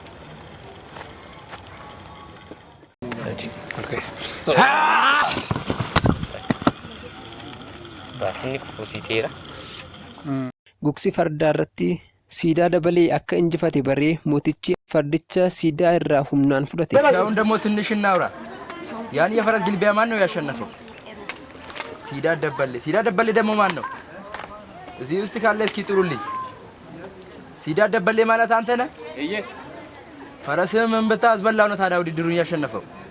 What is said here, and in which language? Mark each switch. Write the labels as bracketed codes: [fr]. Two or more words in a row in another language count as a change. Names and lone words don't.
[om] Gugsi fardaa irratti siidaa dabalee akka injifate baree mootichi fardicha siidaa irraa humnaan fudhate. [am] አሁን ደግሞ ትንሽ እናውራ። ያን የፈረስ ግልቢያ ማን ነው ያሸነፈው? ሲዳ ደበሌ ደግሞ ማን ነው? እዚህ ውስጥ ካለ እስኪ ጥሩልኝ። ሲዳ ደበሌ ማለት አንተ ነህ? እዬ ፈረስህን ምን ብታስበላው ነው ታዲያ ውድድሩን ያሸነፈው?